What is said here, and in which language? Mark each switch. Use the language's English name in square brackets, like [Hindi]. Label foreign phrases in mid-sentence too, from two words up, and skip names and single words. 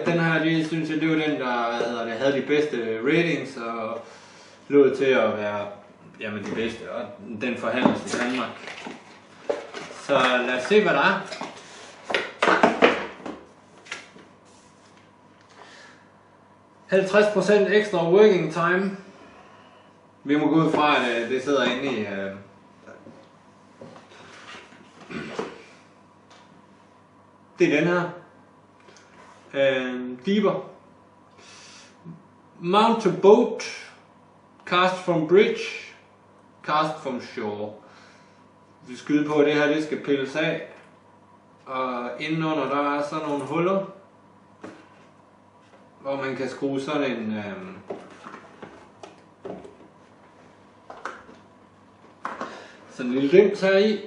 [Danish] Den her, det synes jeg, det var den, der havde de bedste ratings og lod til at være de bedste, og den forhandles i Danmark. Så lad os se, hvad der er. ,50% ekstra [English] working time. [Danish] Vi må gå ud fra, at det sidder inde i det er den her. [English] Deeper. Mount to boat. Cast from bridge. Cast from shore. [Danish] Vi skyder på, at det her det skal pilles af. Og indenunder der er sådan nogle huller, hvor man kan skrue sådan en sådan en lille dims her i.